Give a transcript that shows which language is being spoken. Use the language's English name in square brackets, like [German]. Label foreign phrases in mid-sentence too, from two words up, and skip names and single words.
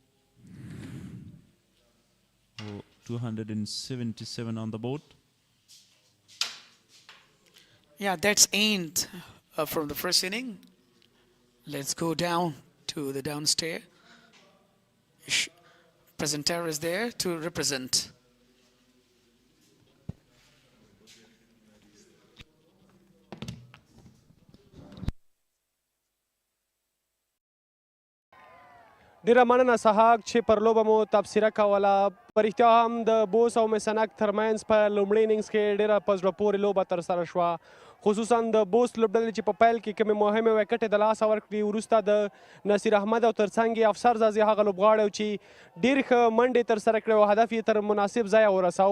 [English] 277 on the board. Yeah, that's end from the first inning. Let's go down to the downstairs. Presenter is there to represent. [Pashto] ډیره مننه سهاک چې پر لوبه مو تبصره کوله. په رښتیا هم د بوس او میسنک ترمنځ په لومړي اننګز کې ډیره په زړه پورې لوبه ترسره شوه، خصوصا د بوس لوبډلې چې په پیل کې کومې مهمې وکټې د لاسه ورکړې، وروسته د نصیر احمد او ترڅنګ یې افسر زازي هغه لوبغاړی چې ډېر ښه منډې ترسره کړې او هدف یې تر مناسب ځایه ورساو.